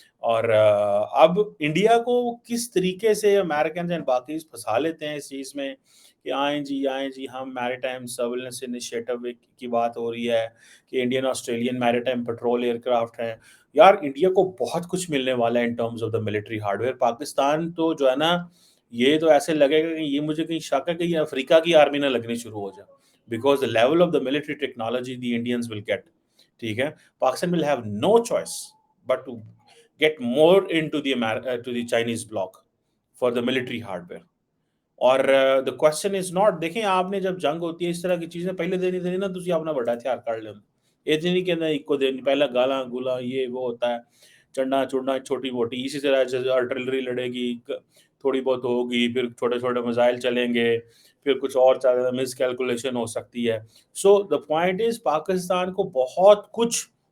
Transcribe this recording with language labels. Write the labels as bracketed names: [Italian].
[Urdu] اور اب انڈیا کو کس طریقے سے امریکنز اینڈ باقیز پھنسا لیتے ہیں اس چیز میں کہ آئیں جی ہم میریٹائم سرویلنس انیشیٹو کی بات ہو رہی ہے کہ Indian Australian maritime petrol year craft ہیں. یار انڈیا کو بہت کچھ ملنے والا ہے in terms of the military hard where. Pakistan تو جو ہے نا یہ تو ایسے لگے گا کہ یہ مجھے کہیں شک ہے کہ یہ افریقہ کی آرمی نہ لگنی شروع ہو جائے، because the level of the military technology the Indians will get. ٹھیک ہے. [English] Pakistan will have no choice but to get more into the Chinese bloc for the military hardware. [Urdu] اور the question is not، دیکھیں آپ نے جب جنگ ہوتی ہے اس طرح کی چیزیں پہلے دینی نا تسی اپنا بڑا ہتھیار کر لیں، یہ نہیں کہنا ایک کو دینی، پہلا گالاں گولا یہ وہ ہوتا ہے، چڑنا چڑنا چھوٹی موٹی. اسی طرح آرٹلری لڑے گی تھوڑی بہت ہوگی، پھر چھوٹے چھوٹے میزائل چلیں گے، پھر کچھ اور مس کیلکولیشن ہو سکتی ہے. سو the point is پاکستان کو بہت کچھ